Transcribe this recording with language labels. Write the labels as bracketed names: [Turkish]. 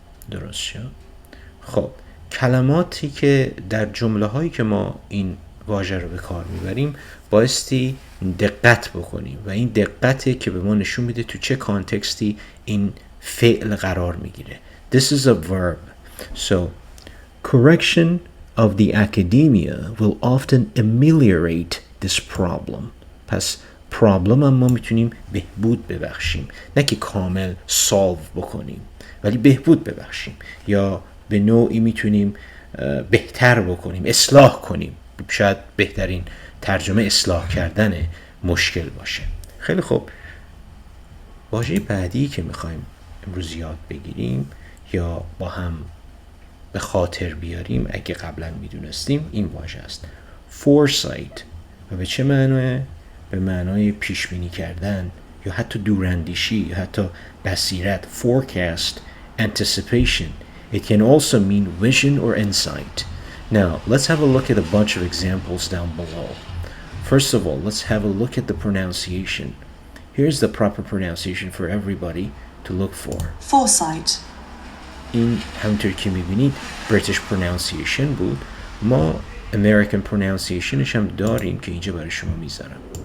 [Persian] درست شد؟ خب کلماتی که در جمله هایی که ما این واژه رو به کار میبریم بایستی دقت بکنیم و این دقته که به ما نشون میده تو چه کانتکستی این فعل قرار میگیره. [English] This is a verb. So correction of the academia will often ameliorate this problem. [Persian] پس پرابلم هم ما میتونیم بهبود ببخشیم، نه که کامل سالو بکنیم ولی بهبود ببخشیم، یا به نوعی میتونیم بهتر بکنیم، اصلاح کنیم. شاید بهترین ترجمه اصلاح کردن مشکل باشه. خیلی خوب، واژه بعدی که میخوایم امروز یاد بگیریم یا با هم به خاطر بیاریم اگه قبلا میدونستیم این واژه است foresight. و به چه معنیه؟ به معنای پیش بینی کردن یا حتی دوراندیشی یا حتی بصیرت. [English] forecast, anticipation. It can also mean vision or insight. Now, let's have a look at a bunch of examples down below. First of all, let's have a look at the pronunciation. Here's the proper pronunciation for everybody to look for. Foresight. [Persian] این همونطور که میبینید [English] British pronunciation [Persian] بود. ما [English] American pronunciation [Persian] ش هم داریم که اینجا برای شما میذارم.